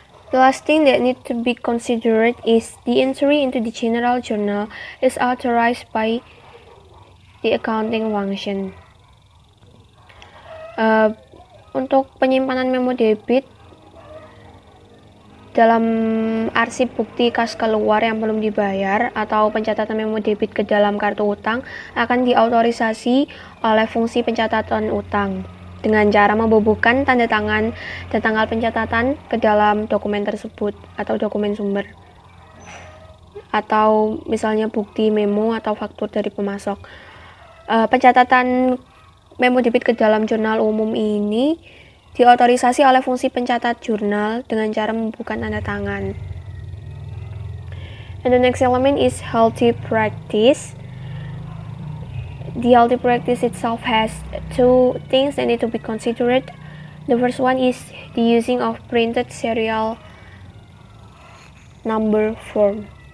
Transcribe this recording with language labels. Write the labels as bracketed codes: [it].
[en] The last thing that need to be considered is the entry into the general journal is authorized by the accounting function. [id] Untuk penyimpanan memo debit dalam arsip bukti kas keluar yang belum dibayar atau pencatatan memo debit ke dalam kartu utang akan diautorisasi oleh fungsi pencatatan utang. dengan cara membubuhkan tanda tangan dan tanggal pencatatan ke dalam dokumen tersebut atau dokumen sumber, atau misalnya bukti memo atau faktur dari pemasok. Pencatatan memo debit ke dalam jurnal umum ini diotorisasi oleh fungsi pencatat jurnal dengan cara membubuhkan tanda tangan. [en] And the next element is healthy practice. The healthy practice itself has two things that need to be considered. The first one is the using of printed serial number form.